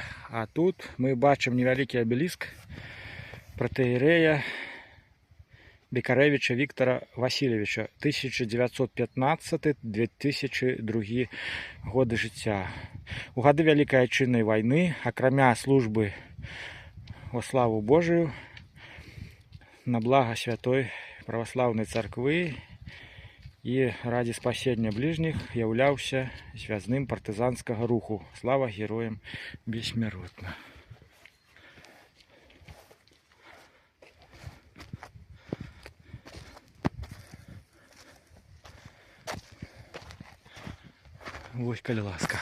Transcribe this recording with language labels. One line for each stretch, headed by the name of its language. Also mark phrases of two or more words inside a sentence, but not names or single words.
Belarusian: А тут мы бачым невялікі абеліск пратэерэя Бекарэвіча Віктара Васильевича, 1915-2002 годы жыцця. У гады Вялікай Айчыннай вайны, акрамя службы
Russian: во славу Божию,
Belarusian: на блага святой праваслаўнай царквы і раді спасення бліжніх, яўляўся звязным партызанскага руху. Слава героям бессмяротна. Вось, калі ласка.